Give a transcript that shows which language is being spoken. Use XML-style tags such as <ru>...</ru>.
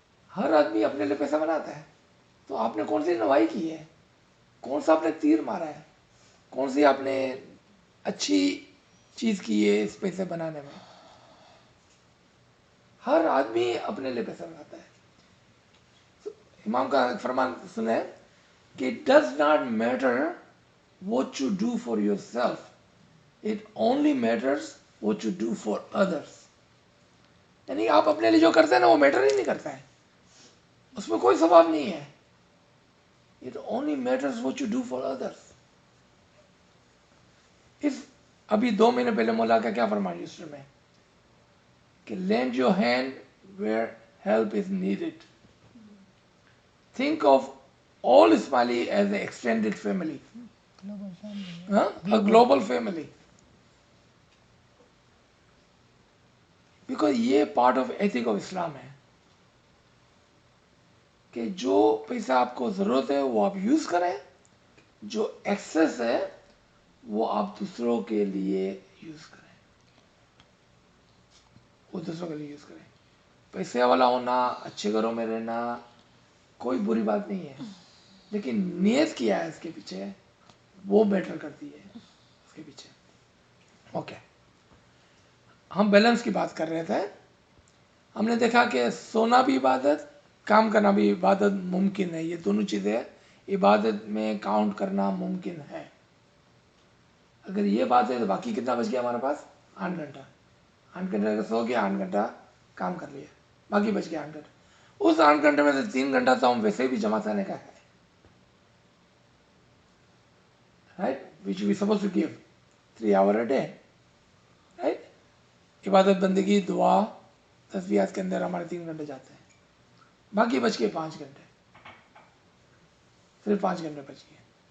<ur>ہر آدمی اپنے لیے پیسہ بناتا ہے، تو آپ نے کون سی نوائی کی ہے، کون سا آپ نے تیر مارا ہے، کون سی آپ نے اچھی چیز کی ہے اس پیسے بنانے میں؟ ہر آدمی اپنے لیے پیسہ بناتا ہے. امام کا فرمان سنیں کہ</ur> <en>it does not matter what you do for yourself, it only matters what you do for others.</en> <ur>یعنی آپ اپنے لیے جو کرتے ہیں نا وہ میٹر ہی نہیں کرتا ہے، اس میں کوئی ثواب نہیں ہے.</ur> <en>It only matters what you do for others.</en> <ur>ابھی 2 مہینے پہلے مولا کا کیا فرمان یوسٹر میں کہ</ur> <en>lend your hand where help is needed. Think of all Ismaili as an extended family. A global family.</en> <ur>Because یہ</ur> <en>part of ethic of</en> <ur>اسلام ہے کہ جو پیسہ آپ کو ضرورت ہے وہ آپ یوز کریں، جو ایکسیس ہے وہ آپ دوسروں کے لیے یوز کریں. وہ دوسروں کے لیے یوز کریں. پیسے والا ہونا، اچھے گھروں میں رہنا کوئی بری بات نہیں ہے، لیکن نیت کیا ہے اس کے پیچھے وہ میٹر کرتی ہے اس کے پیچھے. اوکے، ہم بیلنس کی بات کر رہے تھے. ہم نے دیکھا کہ سونا بھی عبادت، کام کرنا بھی عبادت ممکن ہے. یہ دونوں چیزیں عبادت میں کاؤنٹ کرنا ممکن ہے. اگر یہ بات ہے تو باقی کتنا بچ گیا ہمارے پاس؟ 8 گھنٹہ. 8 گھنٹے اگر سو گیا، 8 گھنٹہ کام کر لیا، باقی بچ گیا 8 گھنٹہ. اس 8 گھنٹے میں سے 3 گھنٹہ تو ہم ویسے بھی جمع کرنے کا ہے، right,</ur> <en>Which we suppose to give 3 hours a day.</en> <ur>Right. عبادت، بندگی، دعا، تسبیحات کے اندر ہمارے 3 گھنٹے جاتے ہیں، باقی بچ کے 5 گھنٹے، صرف 5 گھنٹے بچ گئے.</ur>